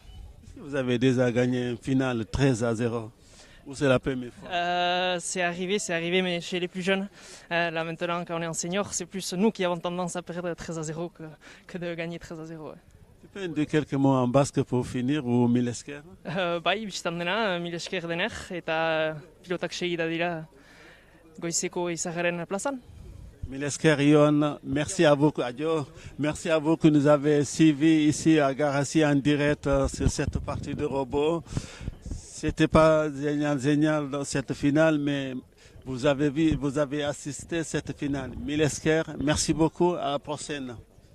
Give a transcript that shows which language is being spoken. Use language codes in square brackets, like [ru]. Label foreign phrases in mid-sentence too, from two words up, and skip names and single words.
[fr] Vous avez déjà gagné une finale 13-0. Ou c'est la première fois? C'est arrivé, mais chez les plus jeunes. Là maintenant, quand on est en senior, c'est plus nous qui avons tendance à perdre 13-0 que de gagner 13-0. Ouais. Tu peux dire quelques mots en basque pour finir ou Milesker? [eu] Bai, bistan dena, Milesker dener, eta pilotak segida dira goizeko izagaren plazan. [fr] Milesker Yon, merci à vous, Adio. Merci à vous que nous avez suivis ici à Garassi en direct sur cette partie de robot. C'était pas génial dans cette finale, mais vous avez assisté à cette finale. Milesker, merci beaucoup, à la prochaine.